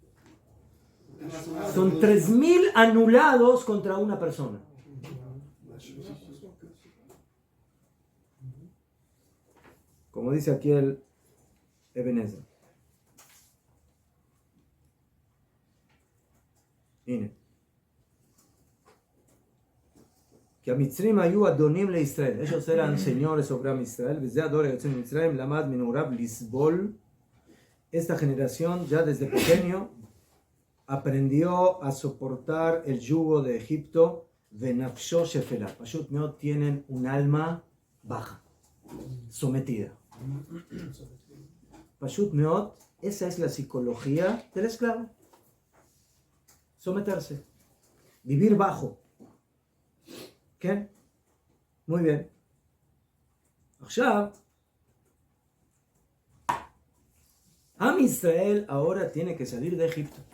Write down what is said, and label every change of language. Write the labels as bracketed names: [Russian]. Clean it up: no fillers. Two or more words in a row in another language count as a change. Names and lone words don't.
[Spanish] Son 3,000 anulados contra una persona. como dice aquí el Ebenezer. Mire. [Hebrew] Que המצרים היו אדונים לישראל. [Spanish] ellos eran señores sobre [Hebrew] עם ישראל. וזה הדור היוצא ממצרים למד מנעוריו לסבול. [Spanish] Esta generación ya desde pequeño aprendió a soportar el yugo de Egipto. [Hebrew] ונפשו שפלה. פשוט מאוד [Spanish] tienen un alma baja, sometida. [Hebrew] פשוט מאוד, [Spanish] esa es la psicología del esclavo. Someterse, vivir bajo. ¿Qué? Muy bien. עכשיו, [Hebrew] עם ישראל [Spanish] ahora tiene que salir de Egipto.